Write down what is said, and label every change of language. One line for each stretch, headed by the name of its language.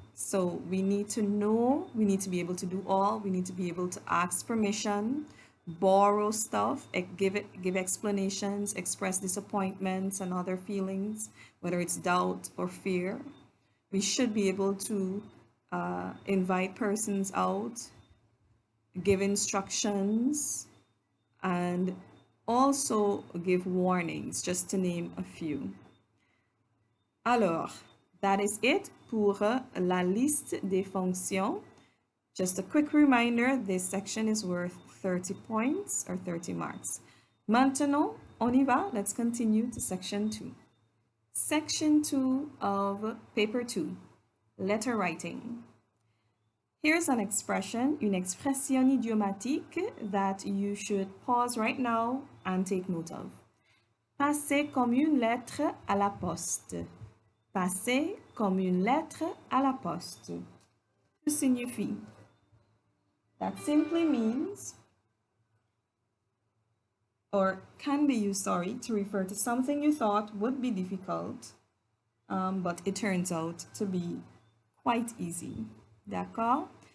English: So we need to know, we need to be able to do all, we need to be able to ask permission, borrow stuff, give explanations, express disappointments and other feelings, whether it's doubt or fear. We should be able to invite persons out, give instructions, and also give warnings, just to name a few.
French: Alors,
English: that is it
French: pour la liste des fonctions.
English: Just a quick reminder, this section is worth 30 points or 30 marks.
French: Maintenant, on y va.
English: Let's continue to section 2. Section 2 of paper 2, letter writing. Here's an expression,
French: une expression idiomatique
English: that you should pause right now and take note of.
French: Passer comme une lettre à la poste. Passer comme une lettre à la poste. Que signifie?
English: That simply means, or can be used, to refer to something you thought would be difficult, but it turns out to be quite easy.
French: D'accord?